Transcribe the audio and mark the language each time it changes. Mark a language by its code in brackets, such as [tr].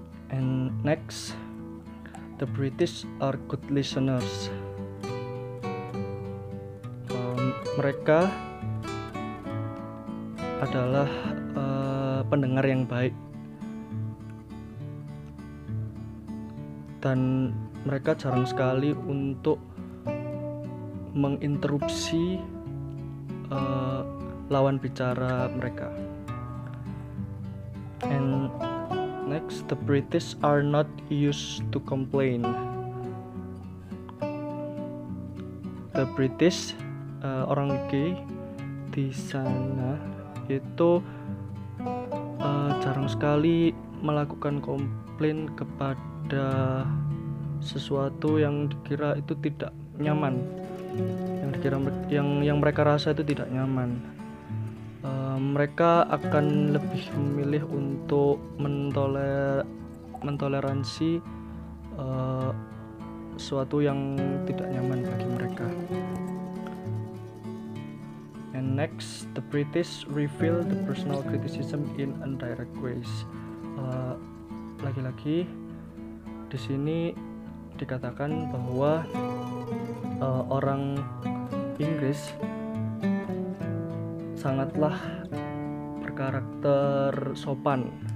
[en] And next, the British are good listeners. [id] Mereka adalah pendengar yang baik, dan mereka jarang sekali untuk menginterupsi lawan bicara mereka. [en] And next, the British are not used to complain. The British, [id] orang UK di sana itu jarang sekali melakukan komplain kepada sesuatu yang dikira itu tidak nyaman, yang mereka rasa itu tidak nyaman. Mereka akan lebih memilih untuk mentoleransi sesuatu yang tidak nyaman bagi mereka. [en] And next, the British reveal the personal criticism in indirect ways. [id] Lagi-lagi di sini dikatakan bahwa orang Inggris sangatlah berkarakter sopan.